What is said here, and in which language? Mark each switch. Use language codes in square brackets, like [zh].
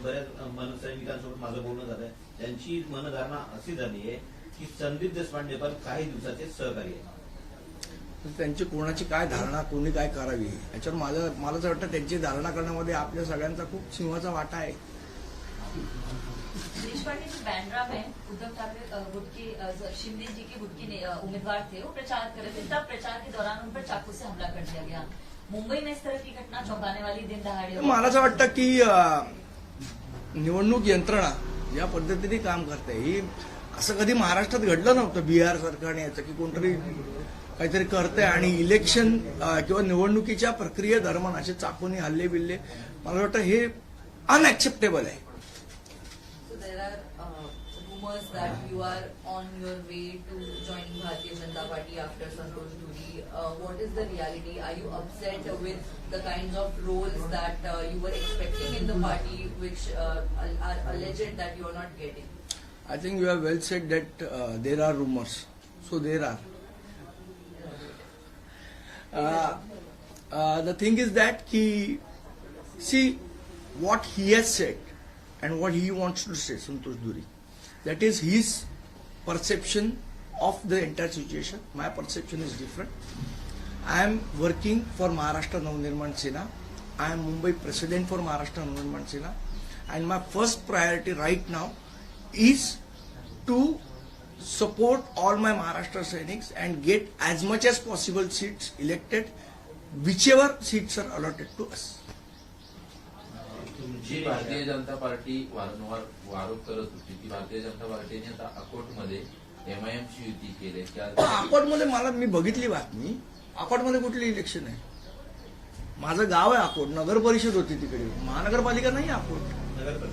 [mr] बऱ्याच मनसैनिकांसोबत माझं बोलणं झालंय, त्यांची मनधारणा अशी झाली आहे की संदीप देशपांडे पण काही दिवसाचे सहकारी आहे. त्यांची कोणाची काय धारणा, कोणी काय करावी याच्यावर मला असं वाटतं त्यांची धारणा करण्यामध्ये आपल्या सगळ्यांचा खूप सिंहाचा वाटा आहे. [hi] देशपांडे जो बैंड्रा में उद्धव ठाकरे गुट के शिंदे जी के गुट के उम्मीदवार थे, वो प्रचार कर रहे थे, तब प्रचार के दौरान उन पर चाकू से हमला कर दिया गया. मुंबई में इस तरह की घटना चौंकाने वाली दिन दहाड़े. [mr] मला असं वाटतं की निवडणूक यंत्रणा ज्या पद्धतीने काम करते ही असं कधी महाराष्ट्रात घडलं नव्हतं. बिहार सरकारने याचं की कोणतरी काहीतरी करतंय आणि इलेक्शन किंवा निवडणुकीच्या प्रक्रियेदरम्यान असे चाकूनी हल्ले बिल्ले, मला वाटतं हे अनएक्सेप्टेबल आहे. [en] There are rumors that you are on your way to joining Bharatiya Janata Party after Santosh Dhuri. What is the reality? Are you upset with the kinds of roles that you were expecting in the party, which are alleged that you are not getting? I think you have well said that there are rumors. So there are. The thing is that see what he has said and what he wants to say, Santosh Dhuri. That is his perception of the entire situation. My perception is different. I am working for Maharashtra Navnirman Sena. I am Mumbai president for Maharashtra Navnirman Sena. And my first priority right now is to support all my Maharashtra Sainiks and get as much as possible seats elected, whichever seats are allotted to us. [mr] G Bharatiya Janata party वारंवार आरोप करत होती की भारतीय जनता पार्टीने आता अकोटमध्ये एमआयएमची युती केली. अकोटमध्ये मी बघितली बातमी. अकोटमध्ये कुठली इलेक्शन आहे? माझं गाव आहे अकोट, नगर परिषद होती तिकडे, महानगरपालिका नाही अकोट.